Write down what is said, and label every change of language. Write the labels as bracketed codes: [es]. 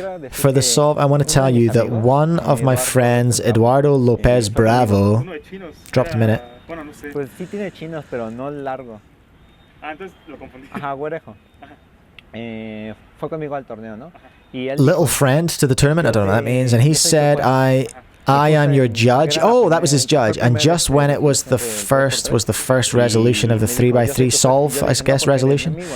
[en] For the solve, I want to tell you that one of my friends, Eduardo Lopez Bravo, dropped a minute. [es] Pues sí tiene chinos, pero no largo. Entonces lo confundí. Ajá, güerejo. Fue conmigo al torneo, ¿no? [en] Little friend to the tournament, I don't know what that means, and he said, I am your judge. Oh, that was his judge. And just when it was the first resolution of the 3x3 solve, I guess, resolution.